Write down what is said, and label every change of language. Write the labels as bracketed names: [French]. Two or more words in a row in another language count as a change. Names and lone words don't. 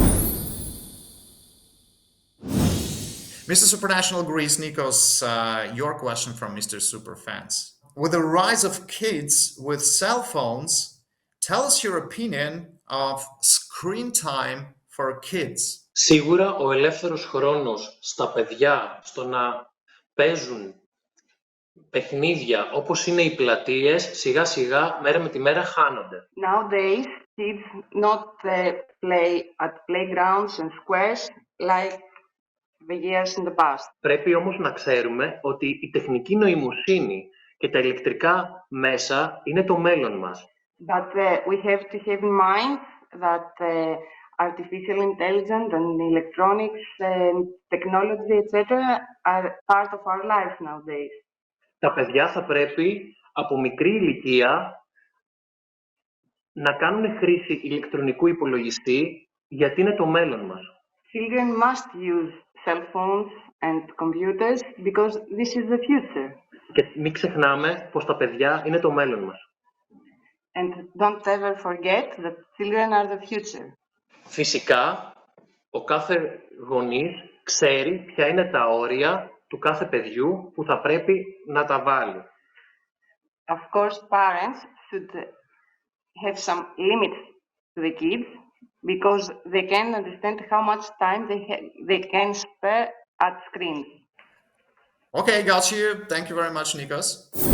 [English] Mr. Supranational Greece, Nikos, your question from Mr. Superfans. With the rise of kids with cell phones, tell us your opinion of screen time for kids. [Greek] Σίγουρα ο ελεύθερος χρόνος στα παιδιά στο να παίζουν παιχνίδια όπως είναι οι πλατείες, σιγά σιγά, μέρα με τη μέρα χάνονται. [English] Nowadays, kids not play at playgrounds and squares like the years in the past. [Greek] Πρέπει όμως να ξέρουμε ότι η τεχνική νοημοσύνη και τα ηλεκτρικά μέσα είναι το μέλλον μας. [English] But we have to have in mind that artificial intelligence and electronics and technology, etc., are part of our life nowadays. [Greek] Τα παιδιά θα πρέπει από μικρή ηλικία να κάνουν χρήση ηλεκτρονικού υπολογιστή γιατί είναι το μέλλον μας. [English] Children must use cell phones and computers because this is the future. [Greek] Και μην ξεχνάμε πως τα παιδιά είναι το μέλλον μας. [English] And don't ever forget that children are the future. [Greek] Φυσικά, ο κάθε γονής ξέρει ποια είναι τα όρια του κάθε παιδιού που θα πρέπει να τα βάλει. [English] Of course, parents should have some limits to the kids because they can understand how much time they can spare at screens. Okay, got you. Thank you very much, Nikos.